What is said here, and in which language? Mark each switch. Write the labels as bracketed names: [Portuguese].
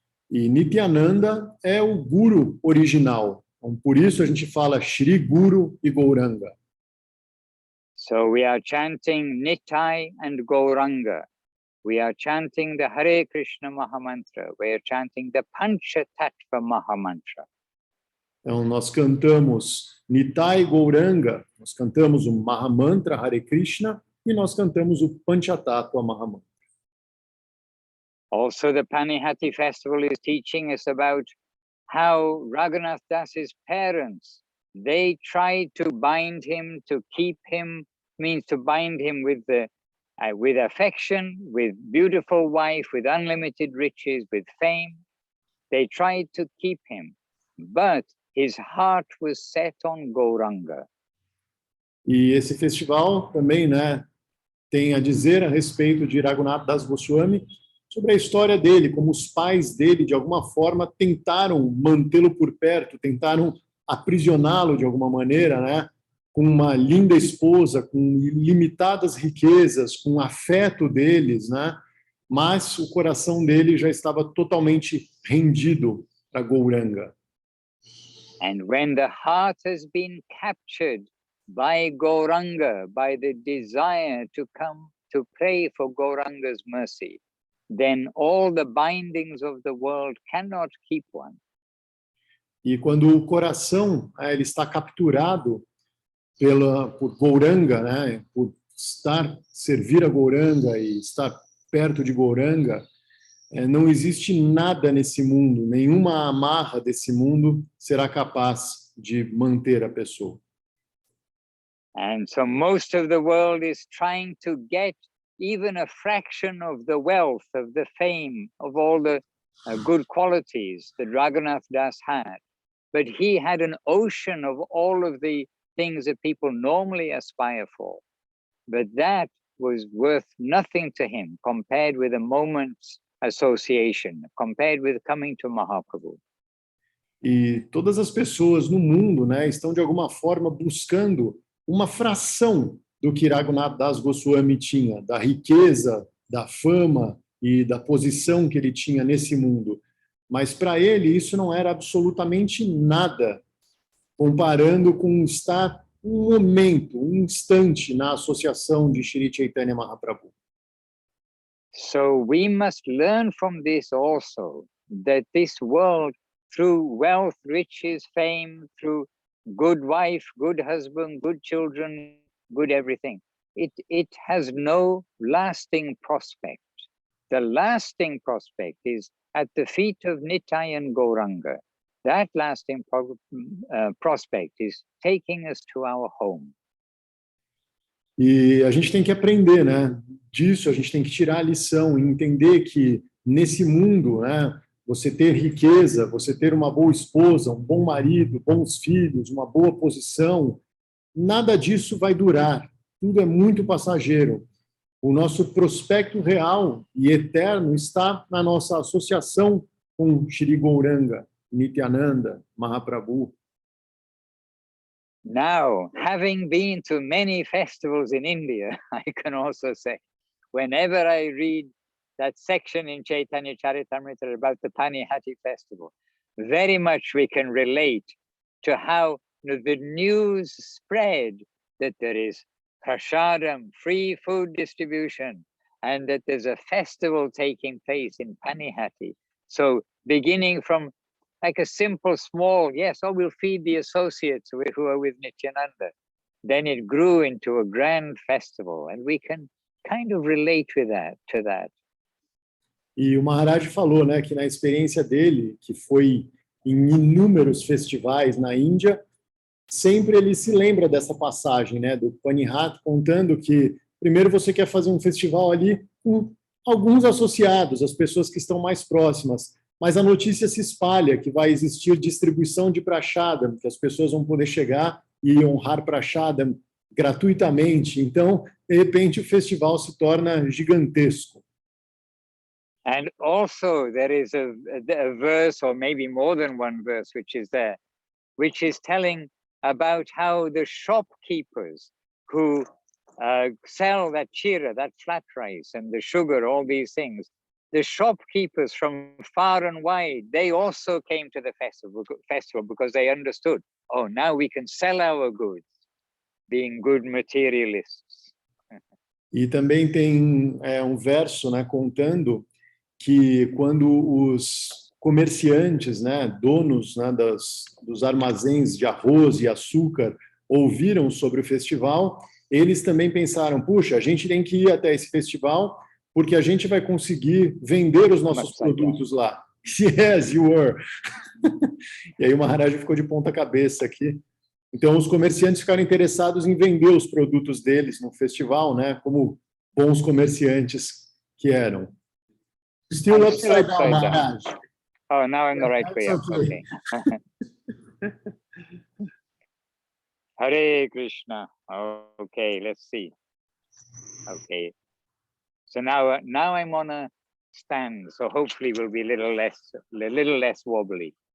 [Portuguese] E Nityananda é o Guru original. Então, por isso a gente fala Shri Guru e Gauranga. [English] So we are chanting Nitai and Gauranga. We are chanting the Hare Krishna Mahamantra. We are chanting the Pancha Tattva Mahamantra. [Portuguese] Então, nós cantamos Nitai Gauranga, nós cantamos o Mahamantra Hare Krishna e nós cantamos o Panchatattva Mahamantra. [English] Also, the Panihati festival is teaching us about how Raghunath Das's parents, they tried to bind him, to keep him, means to bind him with affection, with beautiful wife, with unlimited riches, with fame. They tried to keep him, but his heart was set on Gauranga. [Portuguese] E esse festival também, né, tem a dizer a respeito de Raghunath Das Goswami sobre a história dele, como os pais dele, de alguma forma, tentaram mantê-lo por perto, tentaram aprisioná-lo de alguma maneira, né, com uma linda esposa, com ilimitadas riquezas, com o afeto deles, né, mas o coração dele já estava totalmente rendido para Gauranga. [English] And when the heart has been captured by Gauranga, by the desire to come to pray for Gauranga's mercy, then all the bindings of the world cannot keep one. [Portuguese] E quando o coração ele está capturado por Gauranga, né, por servir a Gauranga e estar perto de Gauranga, não existe nada nesse mundo, nenhuma amarra desse mundo será capaz de manter a pessoa. [English] And so most of the world is trying to get even a fraction of the wealth, of the fame, of all the good qualities that Raghunath Das had. But he had an ocean of all of the things that people normally aspire for. But that was worth nothing to him compared with a moment's association, compared with coming to Mahaprabhu. [Portuguese] E todas as pessoas no mundo, né, estão de alguma forma buscando uma fração do que Raghunath Das Goswami tinha, da riqueza, da fama e da posição que ele tinha nesse mundo. Mas para ele isso não era absolutamente nada, comparando com estar um momento, um instante na associação de Shri Chaitanya Mahaprabhu. [English] So we must learn from this also, that this world, through wealth, riches, fame, through good wife, good husband, good children, good everything, it has no lasting prospect. The lasting prospect is at the feet of Nitai and Gauranga. That lasting prospect is taking us to our home. [Portuguese] E a gente tem que aprender, né? Disso a gente tem que tirar a lição e entender que nesse mundo, né, você ter riqueza, você ter uma boa esposa, um bom marido, bons filhos, uma boa posição, nada disso vai durar. Tudo é muito passageiro. O nosso prospecto real e eterno está na nossa associação com Shri Gauranga, Nityananda, Mahaprabhu. [English] Now, having been to many festivals in India, I can also say, whenever I read that section in Chaitanya Charitamrita about the Panihati festival, very much we can relate to how the news spread that there is prasadam, free food distribution, and that there's a festival taking place in Panihati. So beginning from like a simple, small, yes, we'll feed the associates who are with Nityananda. Then it grew into a grand festival, and we can kind of relate to that. [Portuguese] E o Maharaj falou, né, que na experiência dele, que foi em inúmeros festivais na Índia, sempre ele se lembra dessa passagem, né, do Panihati, contando que primeiro você quer fazer um festival ali com alguns associados, as pessoas que estão mais próximas, mas a notícia se espalha que vai existir distribuição de prashadam, que as pessoas vão poder chegar e honrar prashadam gratuitamente. Então, de repente, o festival se torna gigantesco. [English] And also there is a verse, or maybe more than one verse, which is there, which is telling about how the shopkeepers who sell that chira, that flat rice, and the sugar, all these things, the shopkeepers from far and wide, they also came to the festival because they understood, oh, now we can sell our goods, being good materialists. [Portuguese] E também tem um verso, né, contando que quando os comerciantes, né, donos, né, dos armazéns de arroz e açúcar ouviram sobre o festival, eles também pensaram, puxa, a gente tem que ir até esse festival porque a gente vai conseguir vender os nossos produtos lá. [English] Yes, you were. [Portuguese] E aí o Maharaj ficou de ponta cabeça aqui. Então os comerciantes ficaram interessados em vender os produtos deles no festival, né, como bons comerciantes que eram. [English] Still upside down, Maharaj. Oh, now I'm the right way up. Okay. Hare Krishna. Okay, let's see. Okay. So now I'm on a stand, so hopefully we'll be a little less wobbly.